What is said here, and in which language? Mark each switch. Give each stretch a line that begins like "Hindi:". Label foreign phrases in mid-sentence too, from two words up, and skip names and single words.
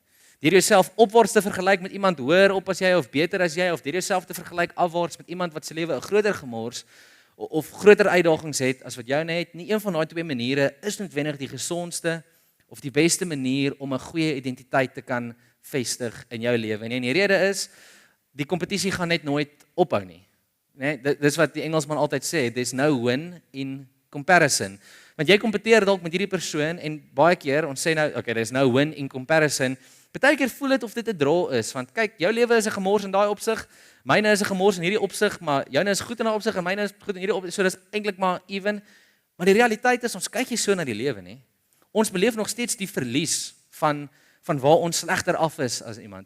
Afrikaans: Deur jouself opwaarts te vergelyk met iemand hoër op as jy of beter as jy of deur jouself te vergelyk afwaarts met iemand wat se lewe 'n groter gemors of groter uitdagings het as wat jou net, nie een van daai twee maniere is noodwendig die gesondste of die beste manier om 'n goeie identiteit te kan vestig in jou lewe. En die rede is, die kompetisie gaan net nooit ophou nie. Dis wat die Engelsman altyd sê,
English: there's no win in comparison.
Afrikaans: Want jy kompeteer dalk met hierdie persoon en baie keer, ons sê nou,
English: okay, there's no win in comparison,
Afrikaans: baie keer voel dit of dit 'n draw is, want kyk, jou lewe is 'n gemors in daai opsig, myne is 'n gemors in hierdie opsig, maar joune is goed in daai opsig en myne is goed in hierdie opsig, so dis eintlik maar even. Maar die realiteit is, ons kyk nie so na die lewe nie. Ons beleef nog steeds die verlies van waar ons slegter af is as iemand.